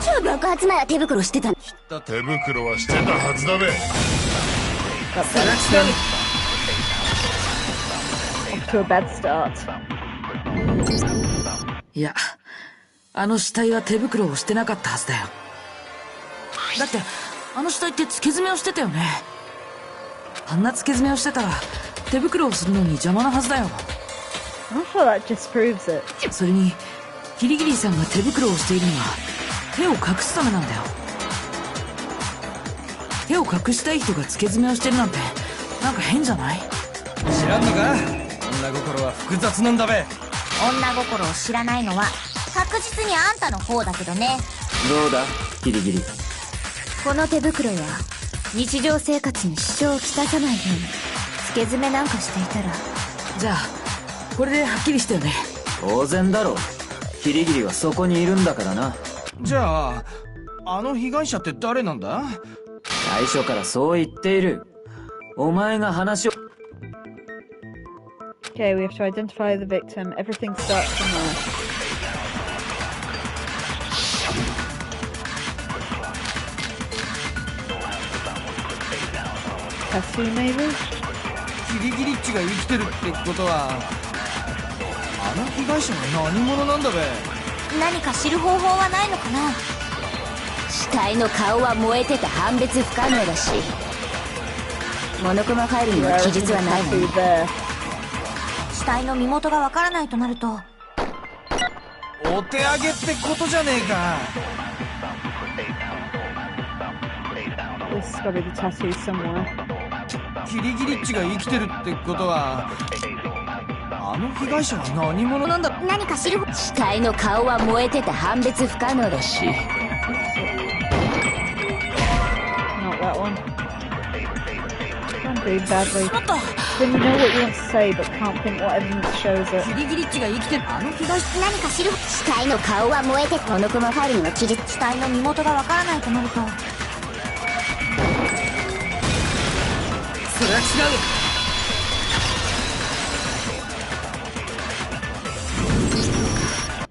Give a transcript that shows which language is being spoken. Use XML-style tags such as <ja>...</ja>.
<ja>じゃあ爆発前は手袋してたの？手袋はしてたはずだべ。</ja> <en>That brings them off to a bad start.</en> <ja>いや、あの死体は手袋をしてなかったはずだよ。だって、あの死体って付け爪をしてたよね。あんな付け爪をしてたら、手袋をするのに邪魔なはずだよ。</ja> <en>I'm not sure that disproves it.</en> <ja>それに、キリギリさんが手袋をしているのは、手を隠すためなんだよ。手を隠したい人が付け爪をしてるなんて、なんか変じゃない？知らんのか？女心は複雑なんだべ。女心を知らないのは確実にあんたの方だけどね。どうだキリギリ。この手袋は日常生活に支障をきたさないように付け爪なんかしていたら。じゃあ、これではっきりしたよね。当然だろう。キリギリはそこにいるんだからな。じゃあ、あの被害者って誰なんだ？最初からそう言っている。お前が話を。</ja> <en>Okay, we have to identify the victim. Everything starts from there. Tattoo, maybe?</en> <ja>キリギリッチが生きてるってことは、あの被害者は何者なんだべ。何か知る方法はないのかな。死体の顔は燃えてて判別不可能だし、モノクマファイルには記述はないわね。</ja> <en>Tattoo there.</en> <ja>死体の身元がわからないとなると。お手上げってことじゃねえか。</ja> <en>This has got to be the tattoo somewhere.</en> <ja>キリギリッチが生きてるってことは、あの被害者は何者なんだ。何か知る。死体の顔は燃えてて判別不可能だし。</ja> <en>Not that one. Can't do badly. Then you know what you want to say, but can't think what evidence shows it.</en> <ja>キリギリッチが生きてるあの被害者。何か知る。死体の顔は燃えててモノクマファイルには記述。死体の身元がわからないとなると。それは違</ja>